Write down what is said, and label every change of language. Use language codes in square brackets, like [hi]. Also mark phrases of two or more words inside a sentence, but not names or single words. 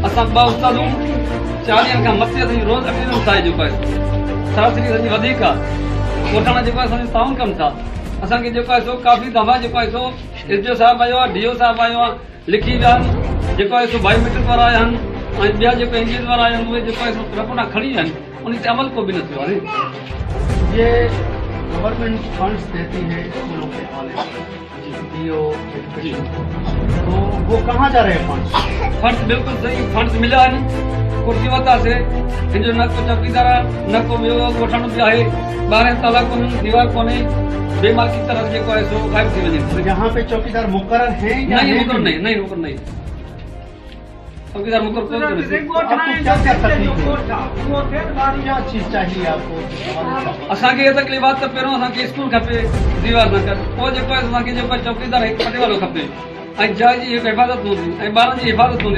[sd] असां ॿ उस्तादूं 40 ॾींहंनि खां मथे असांजी रोज़ अटेंडेंस आहे जेको आहे सरासरी असांजी वधीक आहे। ॻोठाणा जेको आहे असांजो ताउन कनि था। असांखे जेको आहे सो काफ़ी दफ़ा जेको आहे सो एसडीओ साहिबु आयो आहे, डीओ साहिबु आयो आहे, लिखी विया आहिनि। जेको आहे सो बायोमेट्रिक वारा आया आहिनि ऐं ॿिया जेको इंजीनियर वारा आया आहिनि उहे जेको आहे सो रिपोर्टां खणी आहिनि, उन ते अमल को बि न थियो आहे। [ur] یہ [en] government funds [ur] دیتی ہے سکولوں کے حوالے سے, डीओ एजुकेशन, تو وہ کہاں جا رہے ہیں فنڈز? [sd] फंड्स बिल्कुल सही फंड्स मिलिया आहिनि। कुर्सी वरितासीं, हिनजो न को चौकीदार आहे न को ॿियो ॻोठाणो बि आहे। 12 ताला कोन्हनि, दीवार कोन्हे, [ur] بے مال کی طرح [sd] जेको आहे सो गायब थी वञे। [ur] تو یہاں پہ چوکیدار مقرر ہیں یا نہیں? مقرر نہیں چوکیدار مقرر کوئی نہیں. آپ کو کیا کیا تکلیف ہے؟ کیا چیز چاہیے آپ کو? [sd] असांखे इहा तकलीफ़ आहे त पहिरियों असांखे स्कूल खपे, दीवार न कर। पोइ जेको आहे असांखे जेको आहे चौकीदार हिकु पटे वारो खपे ऐं जाइ जी हिकु हिफ़ाज़त हूंदी ऐं ॿारनि जी हिफ़ाज़त हूंदी।